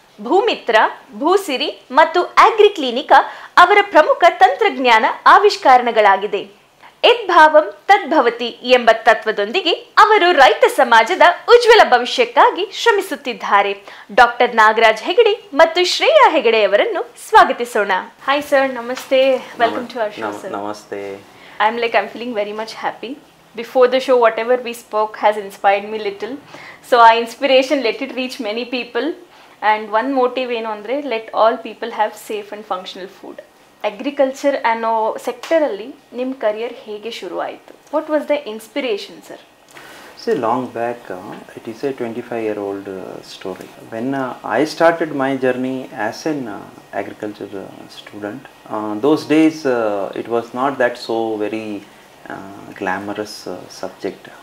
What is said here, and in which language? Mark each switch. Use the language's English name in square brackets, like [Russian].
[Kannada] ಭೂಮಿತ್ರ, ಭೂಸಿರಿ ಮತ್ತು ಆಗ್ರಿಕ್ಲಿನಿಕಾ ಅವರ ಪ್ರಮುಖ ತಂತ್ರಜ್ಞಾನ ಆವಿಷ್ಕಾರಗಳಾಗಿದೆ. [Sanskrit] ಯದ್ಭಾವಂ ತದ್ಭವತಿ [Kannada] ಎಂಬ ತತ್ವದೊಂದಿಗೆ ಅವರು ರೈತ ಸಮಾಜದ ಉಜ್ವಲ ಭವಿಷ್ಯಕ್ಕಾಗಿ ಶ್ರಮಿಸುತ್ತಿದ್ದಾರೆ. ಡಾಕ್ಟರ್ ನಾಗರಾಜ್ ಹೆಗಡೆ ಮತ್ತು ಶ್ರೇಯಾ ಹೆಗಡೆ ಅವರನ್ನು ಸ್ವಾಗತಿಸೋಣ. [English] Hi sir, ನಮಸ್ತೆ. Welcome to our show sir. [Kannada] ನಮಸ್ತೆ. [English] I'm feeling very much happy. Before the show, whatever we spoke has inspired me little. So our inspiration, let it reach many people. And one motive [Kannada] ಏನು ಅಂದರೆ [English] Let all people have safe and functional food. [Kannada] Agriculture ಅನ್ನೋ ಸೆಕ್ಟರಲ್ಲಿ ನಿಮ್ಮ career ಹೇಗೆ ಶುರು ಆಯಿತು? [English] What was the inspiration sir? See, long back, it is a 25-year-old story. When I started my journey as an agriculture student, those days it was not that so very glamorous subject.